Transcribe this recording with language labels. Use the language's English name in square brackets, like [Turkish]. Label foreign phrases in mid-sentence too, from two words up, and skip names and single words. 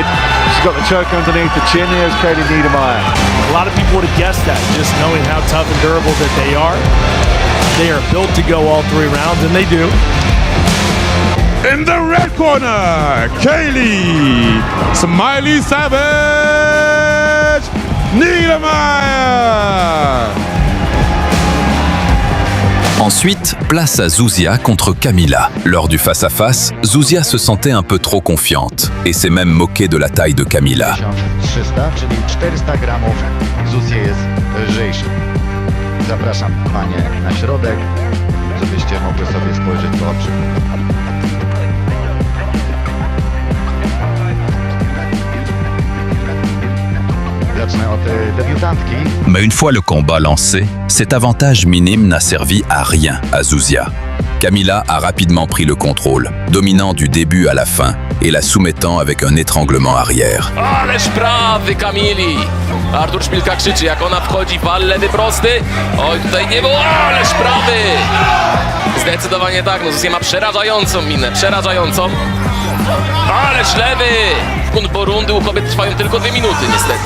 [English] She's got the choke underneath the chin. Here's Kaylee Niedermeyer. A lot of people would have guessed that, just knowing how tough and durable that they are. They are built to go all 3 rounds, and they do. In the red corner, Kaylee Smiley Savage Niedermeyer. [French] Ensuite, place à Zuzia contre Kamila. Lors du face-à-face, Zuzia se sentait un peu trop confiante et s'est même moquée de la taille de Kamila. [Polish] 300, czyli 400 gramów. Zusie jest lżejszy. Zapraszam panie na środek, żebyście mogły sobie spojrzeć w oczy. Zacznę od debiutantki. [French] Mais une fois le combat lancé, cet avantage minime n'a servi à rien à Zuzia. Kamila a rapidement pris le contrôle, dominant du début à la fin et la soumettant avec un étranglement arrière. [Polish] Ależ prawy Kamili! Artur Szpilka krzyczy, jak ona wchodzi, wal lewy prosty. Oj, tutaj nie było, ależ prawy! Zdecydowanie tak, no Zuzia ma przerażającą minę, przerażającą. Ależ lewy! Bo rundy u kobiet trwają tylko 2 minuty, niestety.